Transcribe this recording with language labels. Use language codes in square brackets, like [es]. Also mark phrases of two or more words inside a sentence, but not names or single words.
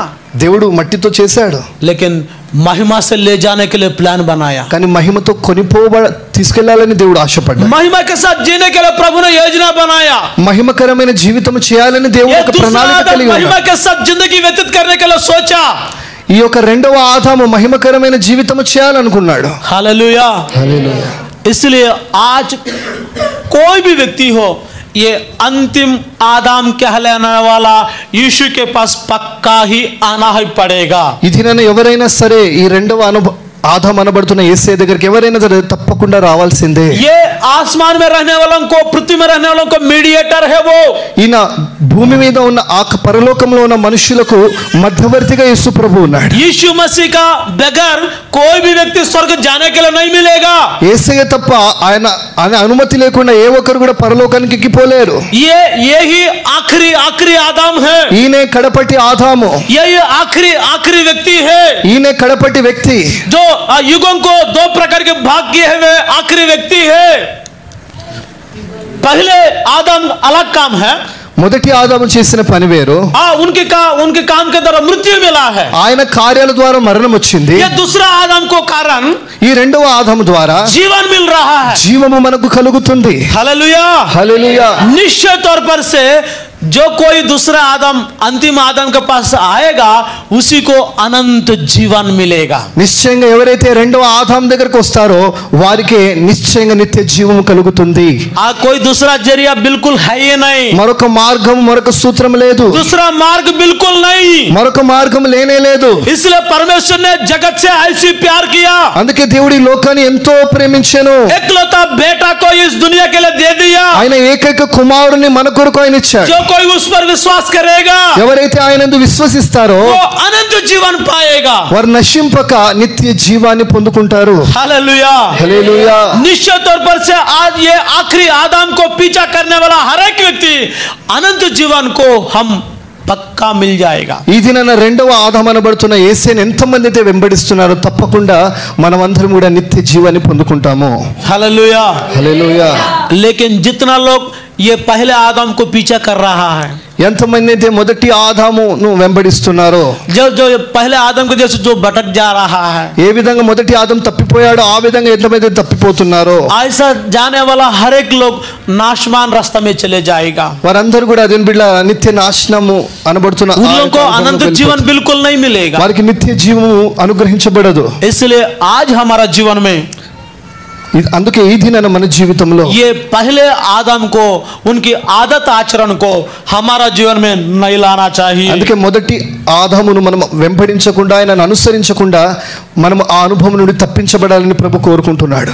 [te] దేవుడు మట్టితో చేశాడు, [hi] लेकिन महिमा से ले जाने के लिए प्लान बनाया. [te] కానీ మహిమతో తీసుకెళ్లాలని దేవుడు ఆశపడ్డాడు. [hi] महिमा के साथ जीने के लिए प्रभु ने योजना बनाया. [te] మహిమకరమైన జీవితం చేయాలని దేవుడు [hi] ये [te] ఒక [hi] दूसरा [te] ప్రణాళిక [hi] आदम [te] కలిగి [hi] महिमा [te] ఉన్నాడు. [hi] के साथ जिंदगी व्यतीत करने के लिए सोचा. [te] ఈ యొక్క రెండవ ఆదాము మహిమకరమైన జీవితం చేయాలనుకున్నాడు. [hi] हालेलुया. [te] హల్లెలూయా. [hi] इसलिए आज कोई भी व्यक्ति हो, ये अंतिम आदम कहलाने वाला यीशु के पास पक्का ही आना ही पड़ेगा. [te] ఇది నన్ను ఎవరైనా సరే ఈ రెండవ ఆదాం అనబడుతున్న యేసయ్య దగ్గరికి ఎవరైనా సరే తప్పకుండా రావాల్సిందే. [hi] ये आसमान में रहने वालों को, पृथ्वी में रहने वालों को मीडिएटर है वो. [te] ఈయన భూమి మీద ఉన్న ఆ పరలోకంలో ఉన్న మనుషులకు మధ్యవర్తిగా యేసు ప్రభు ఉన్నాడు. [hi] यीशु मसीह का बगैर कोई भी व्यक्ति स्वर्ग जाने के लिए नहीं मिलेगा. [te] యేసయ్య తప్ప ఆయన అనుమతి లేకుండా ఏ ఒక్కరు కూడా పరలోకానికి ఎక్కిపోలేరు. [hi] ये ही आखिरी आदम है. [te] ఈయనే కడపటి ఆదాము, [hi] ये आखिरी व्यक्ति है, [te] ఈయనే కడపటి వ్యక్తి, [hi] जो युगों को दो प्रकार के भाग किए हुए आखिरी व्यक्ति है. पहले आदम अलग काम है, [te] మొదటి ఆదాము చేసిన పని వేరు, [hi] उनके काम के द्वारा मृत्यु मिला है. [te] ఆయన కార్యాల ద్వారా మరణం వచ్చింది. [hi] ये दूसरा आदम को कारण [te] ఈ రెండవ ఆదాము ద్వారా [hi] जीवन मिल रहा है. [te] జీవము మనకు కలుగుతుంది. [hi] हालेलुया. [te] హల్లెలూయా. [hi] निश्चय तौर पर से जो कोई दूसरा आदम अंतिम आदम के पास आएगा, उसी को अनंत जीवन मिलेगा. [te] నిశ్చయంగా ఎవరైతే రెండవ ఆదాం దగ్గరకు వస్తారో వారికి నిశ్చయంగా నిత్య జీవము కలుగుతుంది. [hi] कोई दूसरा जरिया बिल्कुल है ही नहीं. [te] మరొక మార్గం, మరొక సూత్రం లేదు. [hi] दूसरा मार्ग बिल्कुल नहीं. [te] మరొక మార్గం లేనే లేదు. [hi] इसलिए परमेश्वर ने जगत से ऐसी प्यार किया, [te] అందుకే దేవుడు ఈ లోకాన్ని ఎంతో ప్రేమించెను. [hi] एकलौता बेटा को इस दुनिया के लिए दे दिया. [te] ఆయన ఏకైక కుమారుని మన కొరకు ఆయన ఇచ్చాడు. [hi] जो कोई उस पर विश्वास करेगा, [te] ఎవరైతే ఆయనందు విశ్వసిస్తారో [hi] वो अनंत जीवन पाएगा. [te] వారు నశింపక నిత్య జీవాన్ని పొందుకుంటారు. [hi] हालेलुया. [te] హల్లెలూయా. [hi] निश्चित तौर पर से आज ये आखिरी आदम को पीछा करने वाला हर एक व्यक्ति अनंत जीवन को हम पक्का मिल जायेगा. [te] ఈ దినాన రెండవ ఆదాం అనబడుతున్న యేసుని ఎంతమంది అయితే వెంబడిస్తున్నారో తప్పకుండా మనమందరం కూడా నిత్య జీవాన్ని పొందుకుంటాము. హల్లెలూయా. హల్లెలూయా. [hi] लेकिन जितना लोग ये पहले आदम को पीछा कर रहा है। [te] ఎంతమంది అయితే మొదటి ఆదామును వెంబడిస్తున్నారో, [hi] जो पहले आदम के जैसे जो भटक जा रहा है, [te] ఏ విధంగా మొదటి ఆదం తప్పిపోయాడో ఆ విధంగా ఎంతమంది తప్పిపోతున్నారో, [hi] ऐसा जाने वाला हर एक लोग नाशवान रास्ता में चले जाएगा। [te] వారందరూ కూడా దేవుని బిడ్డల నిత్య నాశనము అనబడుతున్న [hi] उन लोगों को अनंत जीवन बिल्कुल नहीं मिलेगा, [te] వారికి నిత్య జీవము అనుగ్రహించబడదు। [hi] इसलिए आज हमारा जीवन में [te] అందుకే ఈ దినాన మన జీవితంలో [hi] ये पहले आदम को उनकी आदत आचरण को हमारा जीवन में नहीं लाना चाहिए। [te] అందుకే మొదటి ఆదామును మనం వెంబడించకుండా ఆయనను అనుసరించకుండా మనం ఆ అనుభవం నుండి తప్పించబడాలని ప్రభు కోరుకుంటున్నాడు।